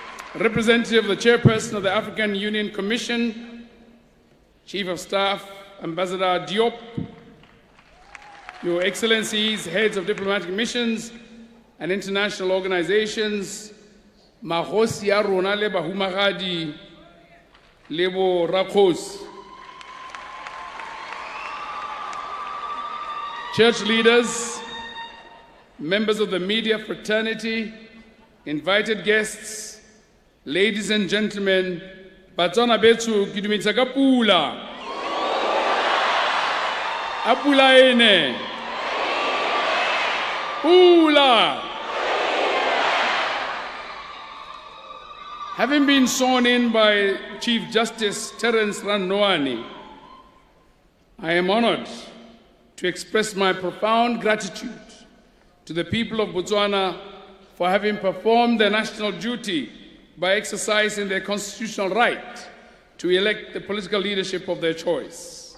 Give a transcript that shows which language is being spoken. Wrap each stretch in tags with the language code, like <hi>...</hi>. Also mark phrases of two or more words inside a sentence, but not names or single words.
<en>representative of the chairperson of the African Union Commission, Chief of Staff, Ambassador Diop, Your Excellencies, heads of diplomatic missions and international organizations,</en> <tn>Mahosi ya rona le bahumagadi le bo rakgosi,</tn> <en>church leaders, members of the media fraternity, invited guests, ladies and gentlemen,</en> <tn>Batswana bethu ke dumetsa ka pula. A pula ene. Pula.</tn> <en>Having been sworn in by Chief Justice Terence Ranwani, I am honored to express my profound gratitude to the people of Botswana for having performed their national duty by exercising their constitutional right to elect the political leadership of their choice.</en>